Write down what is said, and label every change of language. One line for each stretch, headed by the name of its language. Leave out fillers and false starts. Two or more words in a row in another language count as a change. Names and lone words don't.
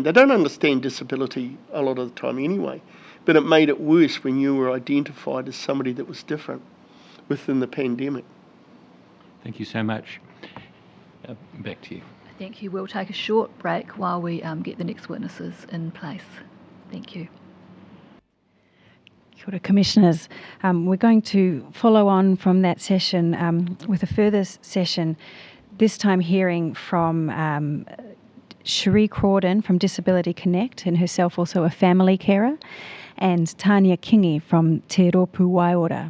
English: They don't understand disability a lot of the time anyway, but it made it worse when you were identified as somebody that was different within the pandemic. Thank you so much. Back to you. Thank you. We'll take a short break while we get the next witnesses in place. Thank you.
Māori: Kia ora,
English: Commissioners. We're going to follow on from that session with a further session, this time hearing from Cherie Crawdon from Disability Connect, and herself also a family carer, and Tania Kingi from Te Rōpū Waiora.